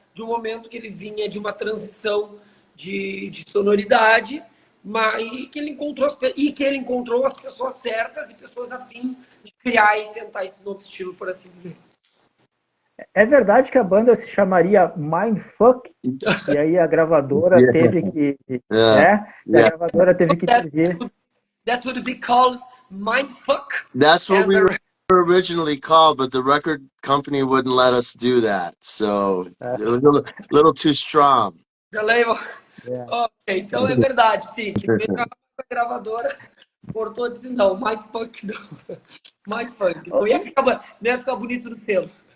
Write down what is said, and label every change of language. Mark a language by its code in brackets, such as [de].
[pt] De um momento que ele vinha de uma transição de sonoridade, e que ele encontrou as pessoas certas e pessoas a fim de criar e tentar esse novo estilo, por assim dizer. É verdade que a banda se chamaria Mindfuck, e aí a gravadora teve que... A gravadora teve que dizer... [en] That would be called Mindfuck. That's what we were originally called, but the record company wouldn't let us do that, so it was a little too strong. The label. [pt] Ok, então é verdade, sim. Que a gravadora cortou e disse, não, Mindfuck não. Mindfuck. Não ia ficar bonito no selo.